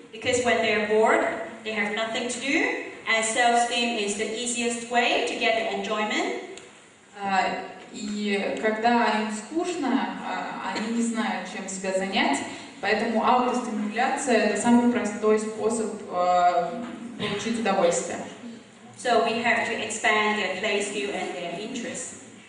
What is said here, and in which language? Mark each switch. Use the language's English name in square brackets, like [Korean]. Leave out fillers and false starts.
[English] Because when they are bored, they have nothing to do, and self-stim is the easiest way to get the enjoyment. [Russian] И когда им скучно, они не знают, чем себя занять, поэтому аутостимуляция — это самый простой способ получить удовольствие. [English] So we have to expand their play skill and their interests.